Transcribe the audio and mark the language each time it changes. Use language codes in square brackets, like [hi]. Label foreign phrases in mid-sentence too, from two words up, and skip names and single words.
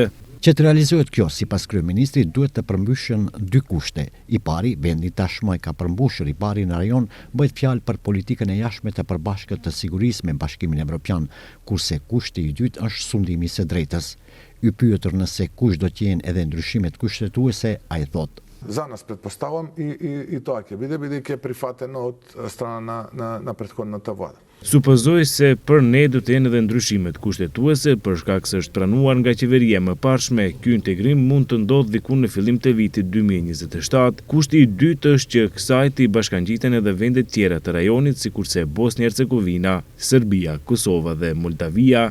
[sq] Që të realizohet kjo, sipas kryeministrit, duhet të përmbyshen dy kushte. I pari, vendi tashmë ka përmbushur, I pari në rajon bëhet fjalë për politikën e jashtme të përbashkët të sigurisë me Bashkimin Evropian, kurse kushti I dytë është sundimi I së drejtës. I pyetur nëse kush do të jenë edhe ndryshimet kushtetuese, ai thotë: [mk] За нас предпоставам и тоа ќе биде, бидејќи е прифатено од страна на претходната влада. [sq] Supozoj se për ne do të jenë edhe ndryshimet kushtetuese për shkak se është pranuar nga qeveria më parshme. Ky integrim mund të ndodhë diku në fillim të vitit 2027. Kushti I dytë është që kësaj të I bashkangjiten edhe vendet tjera të rajonit, sikurse Bosnia-Hercegovina, Serbia, Kosova dhe Moldavia.